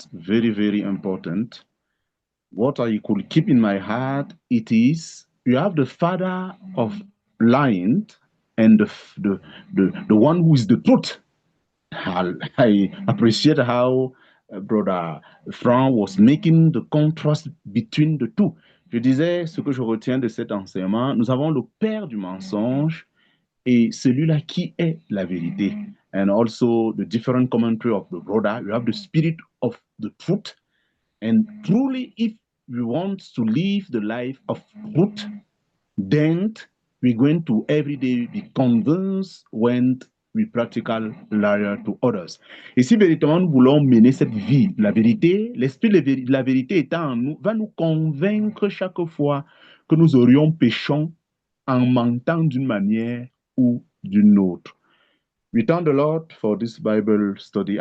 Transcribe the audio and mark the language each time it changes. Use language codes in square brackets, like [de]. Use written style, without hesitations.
[en] Very, very important. What I could keep in my heart, it is you have the father of lying and the one who is the truth. I appreciate how Brother Frank was making the contrast between the two. [fr] Je disais, ce que je retiens de cet enseignement, nous avons le père du mensonge et celui-là qui est la vérité. [en] And also the different commentary of the brother, you have the spirit of the truth. And truly, if we want to live the life of truth, then we're going to every day be convinced when we practical liar to others. [fr] Et si véritablement nous voulons mener cette vie, la vérité, l'esprit de la vérité étant en nous, va nous convaincre chaque fois que nous aurions péchons en mentant d'une manière ou d'une autre. [en] We thank the Lord for this Bible study.